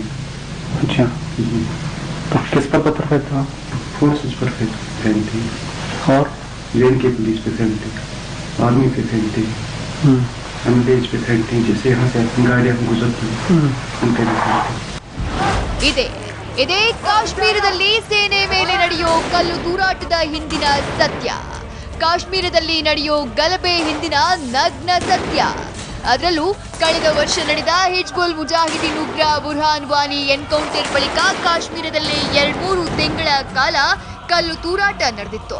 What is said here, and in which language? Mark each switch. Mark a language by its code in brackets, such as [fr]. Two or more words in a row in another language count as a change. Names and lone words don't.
[hi] अच्छा, तो किस पर पत्थर फेंकते हो? फोर्सेस पर फेंकते हैं, और रेल के पुलिस पे फेंकते हैं, आर्मी पे फेंकते हैं, एम्बुलेंस पे फेंकते हैं, जैसे यहाँ से गाड़ियाँ गुजरती हैं उनके भी फेंकते हैं। [kn] ಇದೇ ಕಾಶ್ಮೀರದಲ್ಲಿ ಸೇನೆ ಮೇಲೆ ನಡೆಯೋ ಕಲ್ಲು ತೂರಾಟದ ಹಿಂದಿನ ಸತ್ಯ, ಕಾಶ್ಮೀರದಲ್ಲಿ ನಡೆಯೋ ಗಲಭೆ ಹಿಂದಿನ ನಗ್ನ ಸತ್ಯ. ಅದರಲ್ಲೂ ಕಳೆದ ವರ್ಷ ನಡೆದ ಹಿಜ್ಬುಲ್ ಮುಜಾಹಿದೀನ್ ಉಗ್ರ ಬುರ್ಹಾನ್ ವಾನಿ ಎನ್ಕೌಂಟರ್ ಬಳಿಕ ಕಾಶ್ಮೀರದಲ್ಲಿ 2-3 ತಿಂಗಳ ಕಾಲ ಕಲ್ಲು ತೂರಾಟ ನಡೆದಿತ್ತು.